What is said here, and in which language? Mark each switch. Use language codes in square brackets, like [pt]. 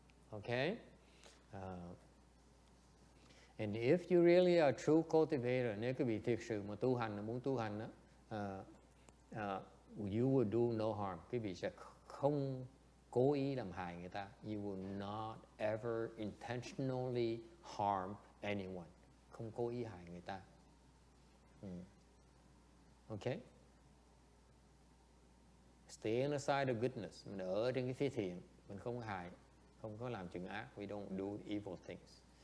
[en] Okay? And if you really are a true cultivator, [vi] nếu quý vị thực sự mà tu hành, muốn tu hành đó, [en] you will do no harm. [vi] Quý vị sẽ không cố ý làm hại người ta. [en] You will not ever intentionally harm anyone. [vi] Không cố ý hại người ta. [en] Okay? Stay on the side of goodness. [vi] Mình ở trên cái phía thiện. Mình không hại, không có làm chuyện ác. [en] We don't do evil things.